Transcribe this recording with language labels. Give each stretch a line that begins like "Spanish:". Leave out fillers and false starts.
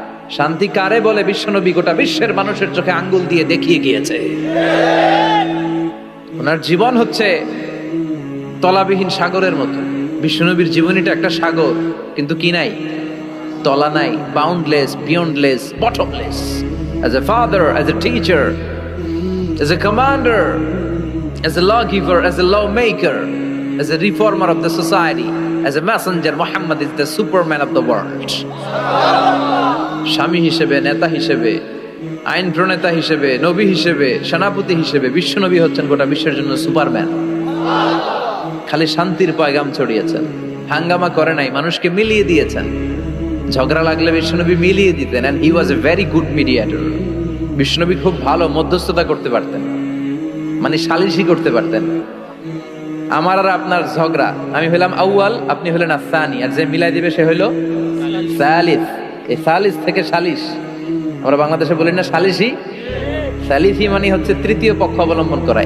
Bangla: শান্তি কারে বলে বিশ্বনবী গোটা বিশ্বের মানুষের চোখে আঙ্গুল দিয়ে দেখিয়ে গিয়েছে। ওনার জীবন হচ্ছে তলাবিহীন সাগরের মতো। বিশ্বনবীর জীবনীটা একটা সাগর, কিন্তু কি নাই? তলা নাই, boundless, beyondless, bottomless.
English: As a father, as a teacher, as a commander, as a lawgiver, as a lawmaker, as a reformer of the society, as a messenger Muhammad is the superman of the world.
Bangla: স্বামী হিসেবে, নেতা হিসেবে, আইন প্রণেতা হিসেবে, নবী হিসেবে, সেনাপতি হিসেবে বিশ্ব নবী হচ্ছেন গোটা বিশ্বের জন্য সুপারম্যান। খালি শান্তির পয়গাম ছড়িয়েছেন, হাঙ্গামা করে নাই, মানুষকে মিলিয়ে দিয়েছেন। ঝগড়া লাগলে বিশ্বনবী মিলিয়ে দিতেন,
English: and he was a very good mediator.
Bangla: বিশ্বনবী খুব ভালো মধ্যস্থতা করতে পারতেন, মানে সালিশি করতে পারতেন। আমার আর আপনার ঝগড়া, আমি হইলাম আউয়াল, আপনি হলেন আসানি, আর যে মিলাই দিবে সে হইল সালিস। এই সালিস থেকে সালিশ, আমরা বাংলাদেশে বলি না সালিশি, সালিসি মানে হচ্ছে তৃতীয় পক্ষ অবলম্বন করা।